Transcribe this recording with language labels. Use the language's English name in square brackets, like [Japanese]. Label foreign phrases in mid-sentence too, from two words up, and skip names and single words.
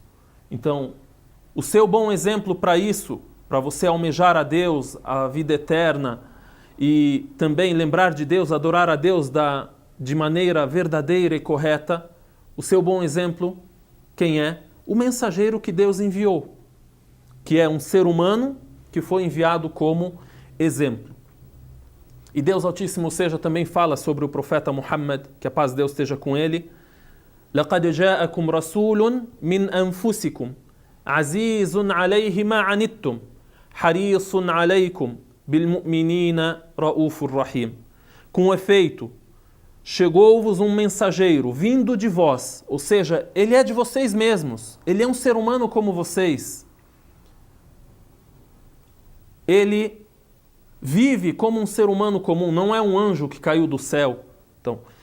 [Portuguese] Então, o seu bom exemplo para isso, para você almejar a Deus, a vida eterna, e também lembrar de Deus, adorar a Deus de maneira verdadeira e correta, o seu bom exemplo, quem é? O mensageiro que Deus enviou, que é um ser humano que foi enviado como exemplo. E Deus Altíssimo seja também fala sobre o profeta Muhammad, que a paz de Deus esteja com ele: [Arabic] لَقَدْ جَاءَكُمْ رَسُولٌ مِّنْ أَنفُسِكُمْ عَزِيزٌ عَلَيْهِ مَا عَنِتُّمْ حَرِيصٌ عَلَيْكُمْ بِالْمُؤْمِنِينَ رَءُوفٌ رَحِيمٌ. [Portuguese] Com efeito, chegou-vos um mensageiro vindo de vós, ou seja, ele é de vocês mesmos, ele é um ser humano como vocês. Ele vive como um ser humano comum, não é um anjo que caiu do céu.